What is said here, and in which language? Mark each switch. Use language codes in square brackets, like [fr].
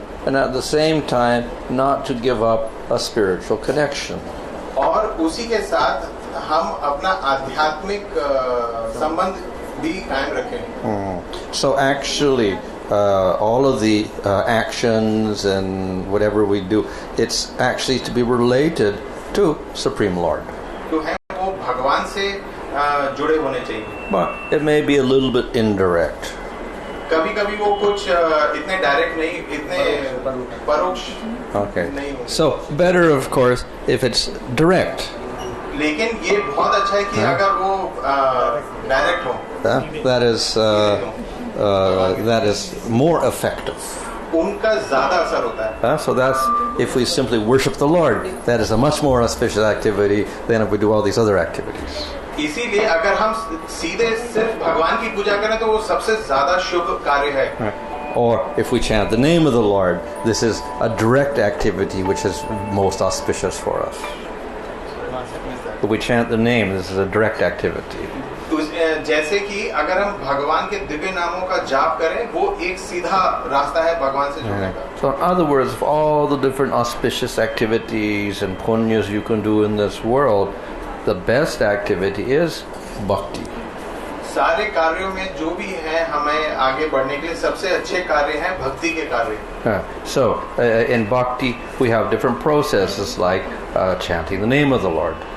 [en] And at the same time, not to give up a spiritual connection. [hi] और उसी के साथ हम अपना आध्यात्मिक संबंध भी कायम रखें. [en] So actually, all of the actions and whatever we do, it's actually to be related to Supreme Lord. [hi] तो है वो भगवान से जुड़े होने चाहिए. [en] But it may be a little bit indirect. [hi] कभी-कभी वो कुछ इतने डायरेक्ट नहीं, इतने परोक्ष नहीं. [en] So better, of course, if it's direct. [hi] लेकिन ये बहुत अच्छा है कि अगर वो डायरेक्ट हो. [en] That is more effective. [hi] उनका ज्यादा असर होता है. [en] So that's if we simply worship the Lord, that is a much more auspicious activity than if we do all these other activities. [hi] इसीलिए अगर हम सीधे सिर्फ भगवान की पूजा करें तो वो सबसे ज्यादा शुभ कार्य है. [en] Or if we chant the name of the Lord, this is a direct activity which is most auspicious for us. If we chant the name, this is a direct activity. [hi] जैसे कि अगर हम भगवान के दिव्य नामों का जाप करें, वो एक सीधा रास्ता है भगवान से जुड़ने का. [en] So in other words, of all the different auspicious activities and punyas you can do in this world, the best activity is bhakti. [hi] सारे कार्यों में जो भी है हमें आगे बढ़ने के लिए सबसे अच्छे कार्य हैं भक्ति के कार्य. [en] So in bhakti we have different processes like chanting the name of the Lord.